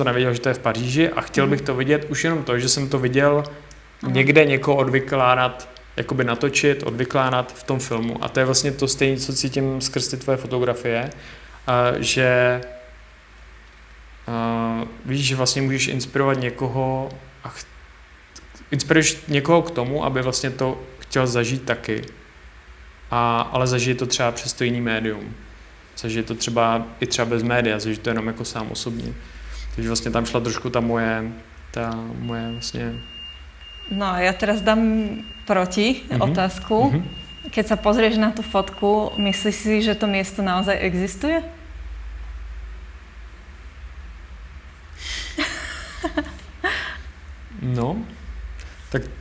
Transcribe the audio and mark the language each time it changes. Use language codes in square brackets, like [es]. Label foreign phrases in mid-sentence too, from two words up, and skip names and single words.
[cs] nevěděl, že to je v Paříži a chtěl bych to vidět už jenom to, že jsem to viděl někde někoho odvykládat, jakoby natočit, odvykládat v tom filmu a to je vlastně to stejné, co cítím skrz ty tvoje fotografie, že víš, že vlastně můžeš inspirovat někoho a inspiruješ někoho k tomu, aby vlastně to chtěl zažít taky. Ale zažije to třeba přes to jiný médium. Zažije to třeba i třeba bez média, zažije to jenom jako sám osobně. Takže vlastně tam šla trošku ta moje vlastně... [sk] No, ja teraz dám proti otázku. Keď sa pozrieš na tú fotku, myslíš si, že to miesto naozaj existuje? No, tak...